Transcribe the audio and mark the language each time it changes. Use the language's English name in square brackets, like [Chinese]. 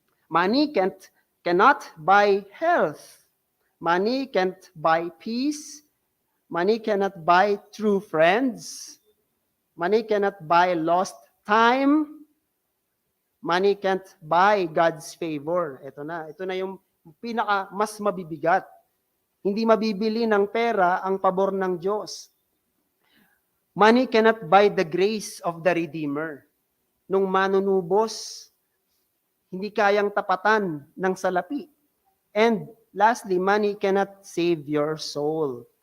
[English] Money cannot buy health. Money can't buy peace. Money cannot buy true friends. Money cannot buy lost time. Money can't buy God's favor. [Filipino] Ito na yung pinaka mas mabibigat. Hindi mabibili ng pera ang pabor ng Diyos. [English] Money cannot buy the grace of the Redeemer. [Filipino] Nung manunubos, hindi kayang tapatan ng salapi. [English] And lastly, money cannot save your soul.